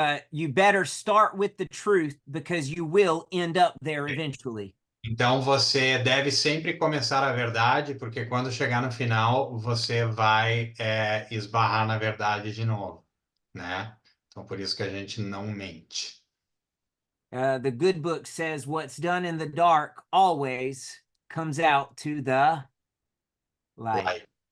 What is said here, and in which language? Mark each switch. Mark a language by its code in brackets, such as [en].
[en] You better start with the truth because you will end up there eventually. [pt] Então você deve sempre começar a verdade, porque quando chegar no final você vai esbarrar na verdade de novo, né? Então por isso que a gente não mente. [en] The good book says what's done in the dark always comes out to the light.